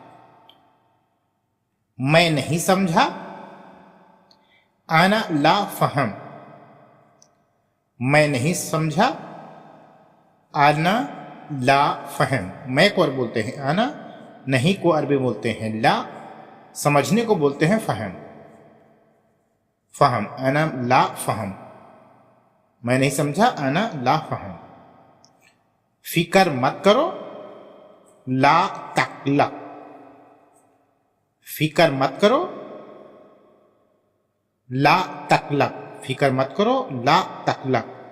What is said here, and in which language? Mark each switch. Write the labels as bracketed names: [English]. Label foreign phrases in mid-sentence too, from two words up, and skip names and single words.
[Hindi] मैं नहीं समझा, [Arabic] أنا لا فهم, [Hindi] मैं नहीं समझा, [Arabic] أنا لا فهم. [Hindi] मैं को अरब बोलते हैं आना, नहीं को अरबी बोलते हैं ला, समझने को बोलते हैं [Arabic] فهم، فهم، أنا لا فهم. [Hindi] मैं नहीं समझा, [Arabic] أنا لا فهم. [Hindi] फिकर मत करो, [Arabic] لا تقلق, [Hindi] फिकर मत करो, [Arabic] لا تقلق, [Hindi] फिकर मत करो, [Arabic] لا تقلق.